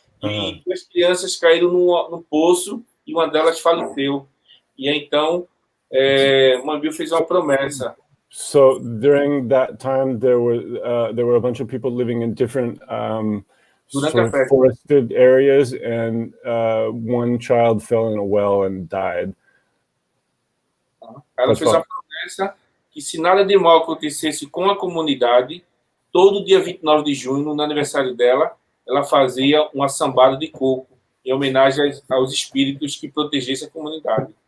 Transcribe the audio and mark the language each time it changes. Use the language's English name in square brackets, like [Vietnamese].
[Portuguese] E as crianças caíram no poço e uma delas faleceu. E então o Embio fez uma promessa. [English] So during that time, there were a bunch of people living in different sort of forested areas, and one child fell in a well and died. [Portuguese] Ela fez uma promessa que se nada de mal acontecesse com a comunidade, todo dia 29 de junho, no aniversário dela, ela fazia uma sambada de coco, em homenagem aos espíritos que protegessem a comunidade.